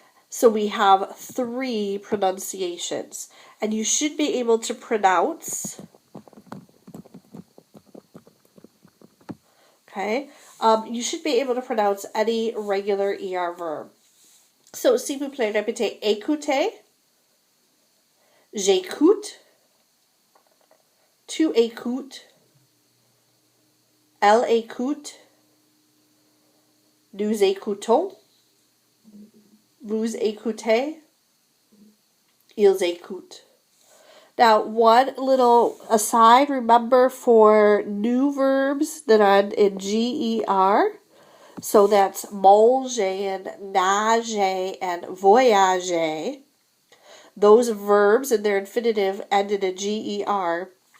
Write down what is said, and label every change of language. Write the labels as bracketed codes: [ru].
[en] So we have 3 pronunciations, and you should be able to pronounce, okay, you should be able to pronounce any regular ER verb. So, [fr] s'il vous plaît, répétez écouter, j'écoute, tu écoutes, elle écoute, nous écoutons, vous écoutez, ils écoutent. [en] Now, one little aside, remember for new verbs that are in GER, so that's manger and nager and voyager, those verbs and their infinitive end in a GER.